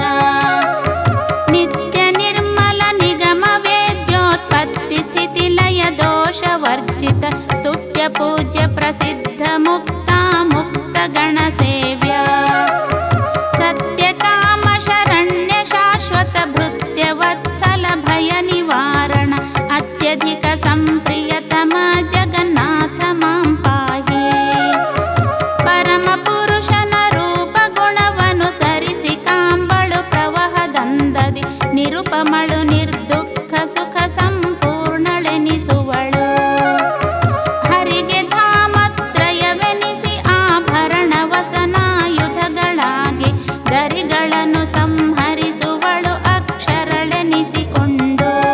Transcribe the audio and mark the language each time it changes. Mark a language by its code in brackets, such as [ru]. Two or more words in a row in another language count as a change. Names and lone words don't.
[sa] ನಿತ್ಯ ನಿರ್ಮಲ ನಿಗಮ ವೇದ್ಯೋತ್ಪತ್ತಿ ಸ್ಥಿತಿ ಲಯ ದೋಷ ವರ್ಜಿತ ಸ್ತುತ್ಯ ಪೂಜ್ಯ ಪ್ರಸಿದ್ಧ ಮುಕ್ತ ಮುಕ್ತ ಗಣ ಸೇವ್ಯ. ಸತ್ಯ ಕಾಮ ಶರಣ್ಯ ಶಾಶ್ವತ ಭೃತ್ಯ ವತ್ಸಲ ಭಯ ನಿವಾರಣ ಅತ್ಯಧಿಕ ಸಂಪ್ರಿಯತಮ ಜಗನ್ನಾಥ ಮಾಂ ಪಾಹಿ. [kn] ಪರಮ ಪುರುಷನ ರೂಪ ಗುಣವನು ಸರಿಸಿ ಕಾಂಬಳು ಪ್ರವಹದಂದದಿ ನಿರುಪಮಳು ನಿರ್ದುಃಖ ಸುಖ ಸಂಪೂರ್ಣಳೆನಿಸುವಳು. ಹರಿಗೆ ಧಾಮತ್ರಯವೆನಿಸಿ ಆಭರಣ ವಸನಾಯುಧಗಳಾಗಿ ಗರಿಗಳನ್ನು ಸಂಹರಿಸುವಳು ಅಕ್ಷರಳೆನಿಸಿಕೊಂಡು.